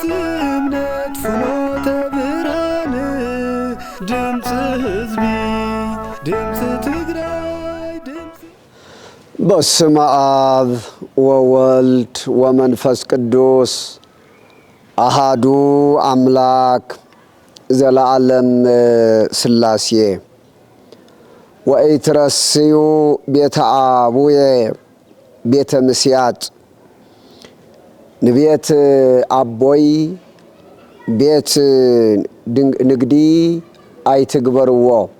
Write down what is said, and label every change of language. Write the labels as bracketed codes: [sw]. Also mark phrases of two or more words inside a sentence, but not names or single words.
[ti] እምነት ፍኖተ ብርሃን ድምጽ ህዝቢ ድምጽ ትግራይ ድምጽ [gez] በስመ አብ ወወልድ ወመንፈስ ቅዱስ አሃዱ አምላክ ዘለዓለም ሥላሴ ወኢትረስዩ ቤተ አቡየ ቤተ ምስያጥ [ti] ንቤት አቦይ ቤት ንግዲ አይትግበርዎ